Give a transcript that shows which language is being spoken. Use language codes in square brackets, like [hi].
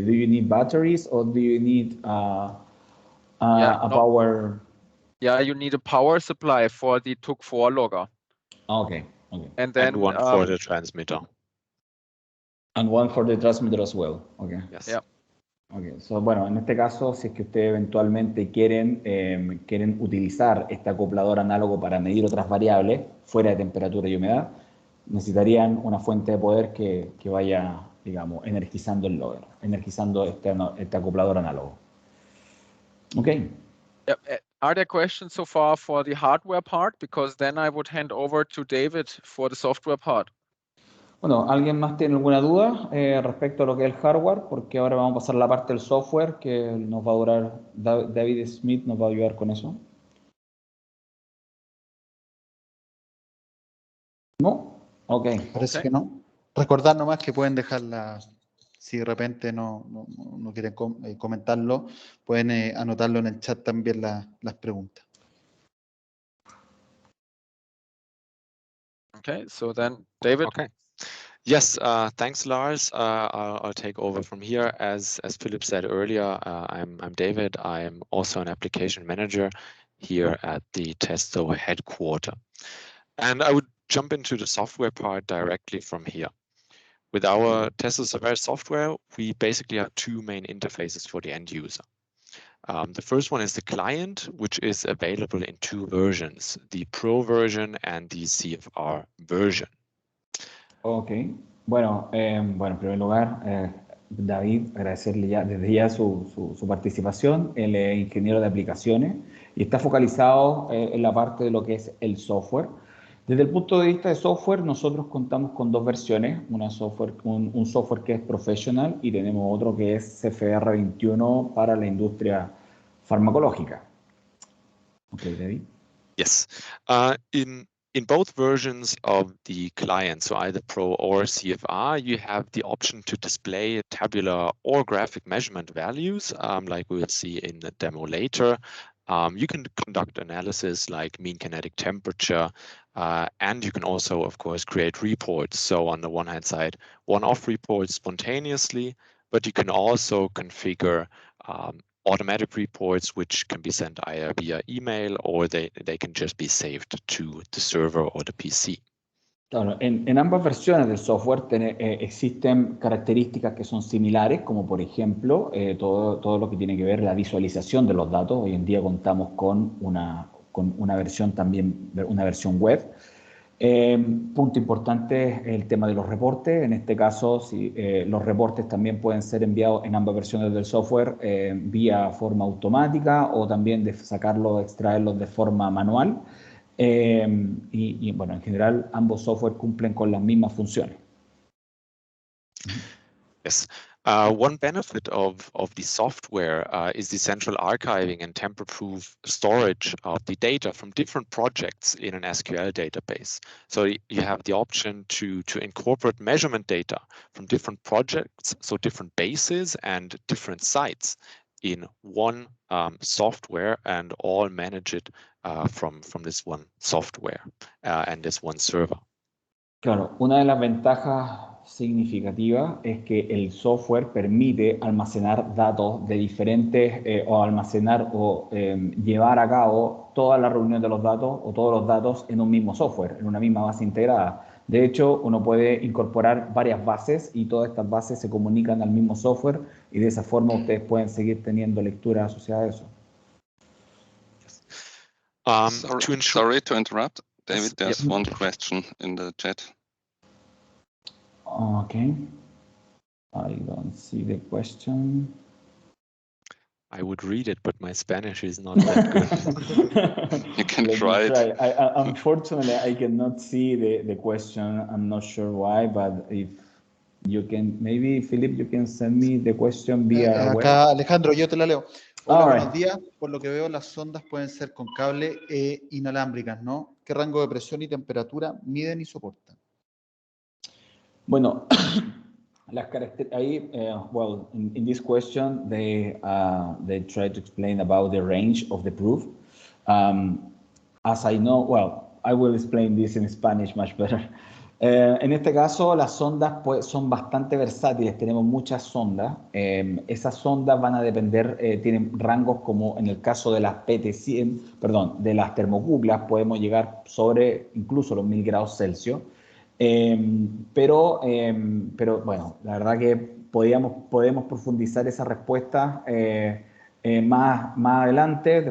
[en] Do you need batteries or do you need power? Yeah, you need a power supply for the TUC4 logger. Okay. And then one for the transmitter. And one for the transmitter as well. Okay. Yes. Yeah. Okay. [es] So, bueno, en este caso, si es que ustedes eventualmente quieren utilizar este acoplador análogo para medir otras variables fuera de temperatura y humedad, necesitarían una fuente de poder que vaya, digamos, energizando el logger, energizando este acoplador análogo. [en] Okay. Are there questions so far for the hardware part? Because then I would hand over to David for the software part. [es] Bueno, ¿alguien más tiene alguna duda respecto a lo que es el hardware? Porque ahora vamos a pasar a la parte del software que nos va a durar, David Smith nos va a ayudar con eso. ¿No? Ok. Parece que no. Recordar nomás que pueden dejarla, si de repente no quieren comentarlo, pueden anotarlo en el chat también las preguntas. [en] Okay, so then David. Okay. Yes, thanks, Lars. I'll take over from here. As Philip said earlier, I'm David. I'm also an application manager here at the Testo headquarter. And I would jump into the software part directly from here. With our Testo Saveris software, we basically have two main interfaces for the end user. The first one is the client, which is available in two versions, the Pro version and the CFR version. [es] Ok. Bueno, en primer lugar, David, agradecerle desde ya su participación. Él es ingeniero de aplicaciones y está focalizado en la parte de lo que es el software. Desde el punto de vista de software, nosotros contamos con dos versiones, un software que es professional y tenemos otro que es CFR 21 para la industria farmacológica. [en] Okay, David. Yes. In both versions of the client, so either Pro or CFR, you have the option to display tabular or graphic measurement values, like we will see in the demo later, You can conduct analysis like mean kinetic temperature, and you can also, of course, create reports. So on the one hand side, one-off reports spontaneously, but you can also configure automatic reports which can be sent either via email or they can just be saved to the server or the PC. [es] Claro, en ambas versiones del software existen características que son similares, como por ejemplo todo lo que tiene que ver la visualización de los datos. Hoy en día contamos con una versión también, una versión web. Punto importante es el tema de los reportes. En este caso, los reportes también pueden ser enviados en ambas versiones del software vía forma automática o también de sacarlos, extraerlos de forma manual. Y bueno, en general ambos software cumplen con las mismas funciones. [en] Yes. One benefit of the software is the central archiving and tamper-proof storage of the data from different projects in an SQL database. So you have the option to incorporate measurement data from different projects, so different bases and different sites in one software, and all manage it from this one software and this one server. [es] Claro, una de las ventajas significativas es que el software permite almacenar datos de diferentes, o almacenar o llevar a cabo toda la reunión de los datos o todos los datos en un mismo software, en una misma base integrada. De hecho, uno puede incorporar varias bases y todas estas bases se comunican al mismo software y de esa forma ustedes pueden seguir teniendo lectura asociada a eso. [en] Sorry to interrupt, David. There's Yep. one question in the chat. Okay. I don't see the question. I would read it, but my Spanish is not that good. You can try it. Unfortunately, I cannot see the question. I'm not sure why, but if you can, maybe Philip, you can send me the question via web. [es] Acá, Alejandro, yo te la leo. Hola, [en] All right. [es] buenos días. Por lo que veo, las sondas pueden ser con cable e inalámbricas, ¿no? ¿Qué rango de presión y temperatura miden y soportan? Bueno, las características, [en] well, in this question, they try to explain about the range of the proof. As I know, well, I will explain this in Spanish much better. [es] En este caso, las sondas son bastante versátiles, tenemos muchas sondas. Esas sondas van a depender, tienen rangos como en el caso de las PT100, perdón, de las termocuplas, podemos llegar sobre incluso los 1000 grados Celsius. Pero bueno, la verdad que podemos profundizar esa respuesta más adelante.